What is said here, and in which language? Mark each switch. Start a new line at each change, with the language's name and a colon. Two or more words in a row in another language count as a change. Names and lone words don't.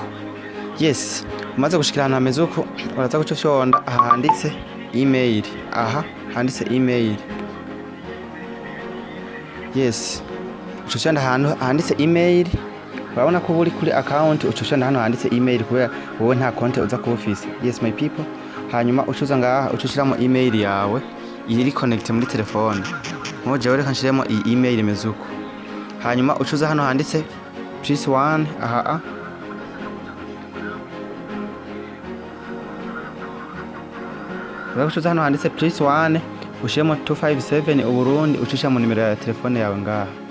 Rundi: Yes, umaze gushikira ahantu hameze uko, uraza guca fyonda handitse email. Aha handitse email. Yes, ucushanda ahantu handitse email. Urabona ko buri kuri account, ucushanda hano handitse email kubera wowe nta konte uza ku office.
English: Yes my people,
Rundi: hanyuma ucuza ngaha ucushiramo email yawe iri connect muri telefone. Moje reka nshiremo iyi email imeze uko. Hanyuma ucuza hano handitse +1. Aha ucuza hano handitse +1, ushiremo 257 Uburundi, ucisha mu nimero ya telefone yawe ngaha.